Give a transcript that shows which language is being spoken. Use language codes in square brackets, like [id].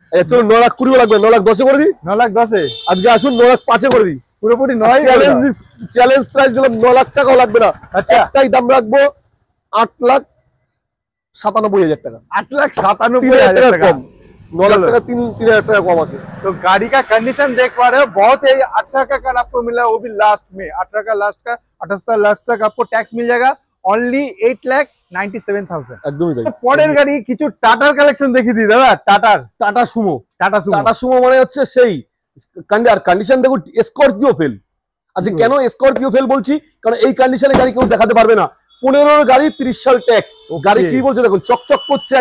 [bn] চলো 9,20,000 লাগবে, 9,10 করে দিই। 9,10 আজকে আসুন 9,05 করে দিই, পুরোপুরি চ্যালেঞ্জ প্রাইস দিলাম। 9,00,000 টাকাও লাগবে না, আচ্ছা একটাই দাম রাখবো, 8,97,000 টাকা। 8,97,000 টাকা [hi] कम, [bn] 9,00,000 টাকা 3,000 টাকা কম আছে। [hi] तो गाड़ी का कंडीशन देख पा रहे हो, बहुत ही 18 का कार आपको मिला है, वो भी लास्ट में 18 का लास्ट का 78 लास्ट तक आपको टैक्स मिल जाएगा, ओनली 8,97,000 [bn] একদমই তাই। পরের গাড়ি কিছু টাটার কালেকশন দেখিয়ে দিই দাদা। টাটা সুমো মানে হচ্ছে সেই কন্ডিশন দেখুন, স্করপিও ফেল। আচ্ছা কেন স্করপিও ফেল বলছি, কারণ এই কন্ডিশনে গাড়ি কেউ দেখাতে পারবে না। 15 গাড়ি, 30 সাল ট্যাক্স গাড়ি। কি বলছে দেখুন, চকচক করছে,